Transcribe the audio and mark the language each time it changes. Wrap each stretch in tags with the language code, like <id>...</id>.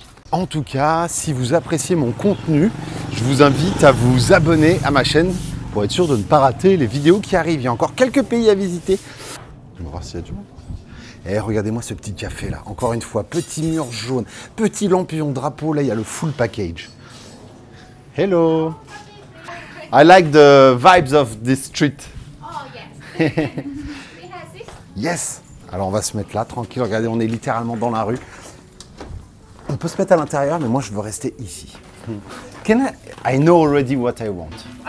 <fr>En tout cas, si vous appréciez mon contenu, je vous invite à vous abonner à ma chaîne pour être sûr de ne pas rater les vidéos qui arrivent. Il y a encore quelques pays à visiter. On va voir s'il y a du monde. Et regardez-moi ce petit café là, encore une fois, petit mur jaune, petit lampion drapeau, là il y a le full package.</fr> <en>Hello! I like the vibes of this street. Oh, yes. We have this.</en> <fr>Yes. Alors on va se mettre là, tranquille. Regardez, on est littéralement dans la rue. On peut se mettre à l'intérieur, mais moi je veux rester ici.</fr> <en>I know already what I want.</en>